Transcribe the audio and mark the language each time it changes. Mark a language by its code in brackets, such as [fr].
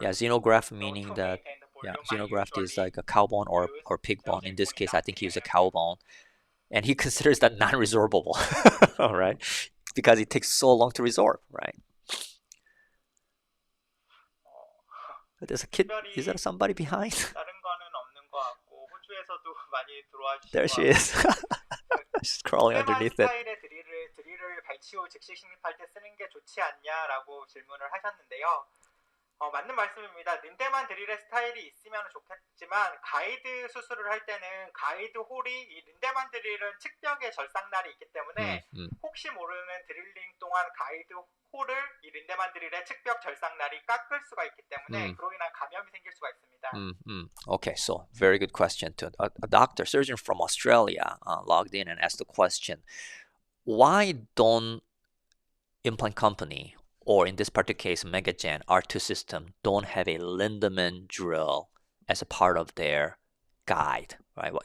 [en] Yeah, xenograft meaning that xenograft is like a cow bone or pig bone. In this case, I think he used a cow bone, and he considers that non-resorbable, all right, because it takes so long to resorb, right? There's a kid. Is there somebody behind? [ko] 다른 거는 없는 것 같고 호주에서도 많이 들어와 주시고. [en] There she is. She's crawling underneath it. [ko] 스타일의 드릴을 발치 후 즉시 식립할 때 쓰는 게 좋지 않냐라고 질문을 하셨는데요. 맞는 말씀입니다. 린데만 드릴의 스타일이 있으면 좋겠지만 가이드 수술을 할 때는 가이드 홀이 이 린데만 드릴은 측벽에 절삭날이 있기 때문에 혹시 모르는 드릴링 동안 가이드 홀을 이 린데만 드릴의 측벽 절삭날이 깎을 수가 있기 때문에 그로 인한 감염이 생길 수가 있습니다. [en] Okay, so very good question too. A doctor, surgeon from Australia logged in and asked the question, why don't implant company, or in this particular case, Megagen R2 system, don't have a Lindemann drill as a part of their guide, right?